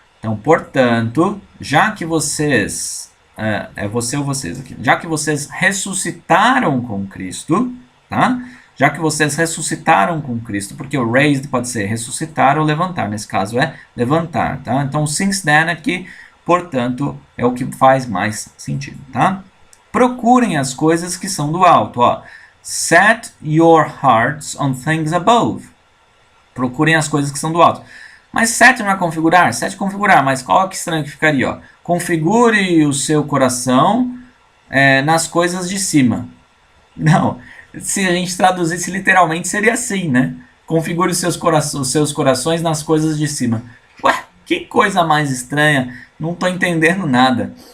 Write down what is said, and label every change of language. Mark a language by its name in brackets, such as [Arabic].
[Portuguese] Então, portanto, já que vocês você ou vocês aqui, já que vocês ressuscitaram com Cristo, tá? Já que vocês ressuscitaram com Cristo, porque o raised pode ser ressuscitar ou levantar, nesse caso é levantar, tá? Então, since then aqui, portanto, é o que faz mais sentido, tá? Procurem as coisas que são do alto, ó. [English] Set your hearts on things above. [Portuguese] Procurem as coisas que são do alto. Mas set não é configurar? Set é configurar, mas qual que estranho que ficaria, ó? Configure o seu coração nas coisas de cima. Não, se a gente traduzisse literalmente seria assim, né? Configure os seus corações nas coisas de cima. Ué, que coisa mais estranha, não estou entendendo nada.